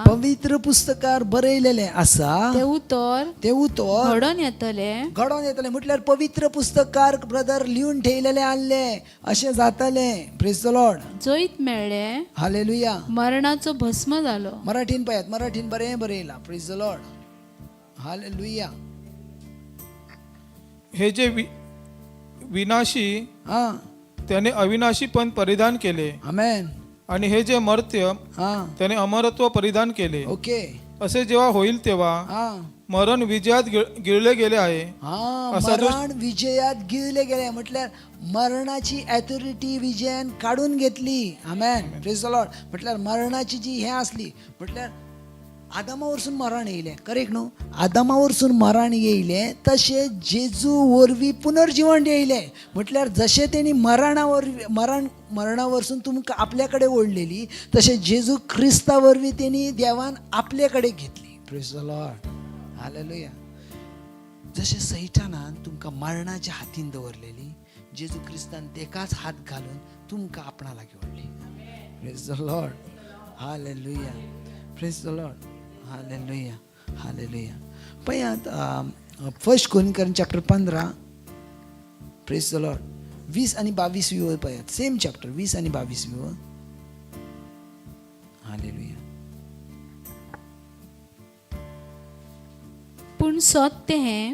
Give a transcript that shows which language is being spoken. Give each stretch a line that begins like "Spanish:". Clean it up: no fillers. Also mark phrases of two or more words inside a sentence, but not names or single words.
Konkani: पवित्र पुस्तकार बरयलेले आसा ते उतर ते उतर घडोन येतले घडोवन येतले म्हटल्यार पवित्र पुस्तकार ब्रदर लिहून ठेयलेले आसले अशें जातले
English: Praise the Lord
Konkani: जैत मेळ्ळे हालेलुया मरणाचो भस्म जालो मराठीन पळयात मराठीन बरें बरयला
English: Praise the Lord
Konkani: हालेलुया
Marathi: हे जे विनाशी हा त्याने अविनाशी पण परिधान केले आमेन आणि हे जे मर्त्य हा त्याने अमरत्व परिधान केले. ओके असे जेव्हा होईल तेव्हा हा मरण विजयात गिळले गेले आहे. हा असा जो- मरण विजयात गिळले गेले
Konkani: म्हटल्यार मरणाची ऑथॉरिटी विजयान काढून घेतली आमेन
English: Praise the Lord
Konkani: म्हटल्यार मरणाची जी हे असली म्हटल्यार आदामा वरसून मरण येयले करेक्ट न्हू आदामा वरसून मरण येयले तशे जेजू वरवीं पुनर्जीवन येयले म्हटल्यार जशे तेणी मरणा वरसून तुमकां आपल्या कडेन ओडलेली तशे जेजू क्रिस्ता वरवीं तेणी देवान आपले कडेन घेतली
English: Praise the Lord
Konkani: हालेलुया जशे सैतानान तुमकां मरणाच्या हातीन दवरलेली जेजू क्रिस्तान तेकाच हात घालून तुमकां आपणा लागीं ओडली
English: Praise the Lord
Konkani: हालेलुया
English: Praise the Lord
Konkani: हालेलुया हालेलुया पळयात
English: First Corinthian chapter
Konkani: 15
English: Praise the Lord
Konkani: 20 आणि 22 पळयात
English: same chapter
Konkani: 20 आणि 22 हालेलुया पूण सत्य हे